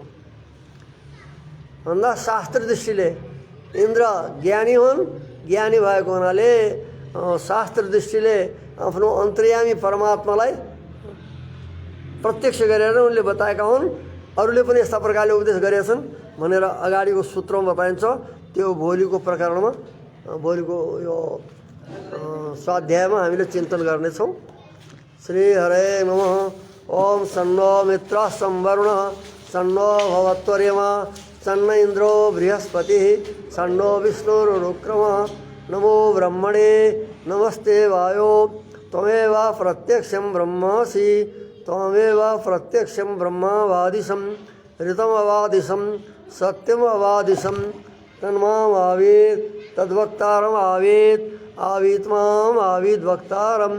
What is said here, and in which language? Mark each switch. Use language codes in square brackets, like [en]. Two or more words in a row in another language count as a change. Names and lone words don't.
[ne] भन्दा शास्त्र दृष्टिले इन्द्र ज्ञानी हुन्, ज्ञानी भएको हुनाले शास्त्र दृष्टिले आफ्नो अन्तर्यामी परमात्मालाई प्रत्यक्ष गरेर उनले बताएका हुन्। अरूले पनि यस्ता प्रकारले उपदेश गरेका छन् भनेर अगाडिको सूत्रमा बताइन्छ। त्यो भोलिको प्रकरणमा, भोलिको यो स्वाध्यायमा हामीले चिन्तन गर्नेछौँ। [sa] श्री हरे नमः। ओम सन्नो मित्रः संवरुणः सन्नो भवत्वर्यमा सन्न इन्द्रो बृहस्पतिः सन्नो विष्णुरुक्रमः। नमो ब्रह्मणे नमस्ते वायो त्वमेव प्रत्यक्षं ब्रह्मासि त्वमेव प्रत्यक्षं ब्रह्मावादिशं ऋतमवादिशं सत्यमवादिशं तन्मामावेत् तद्वक्तारमावेत् आवीत्मामावीद्वक्तारम्।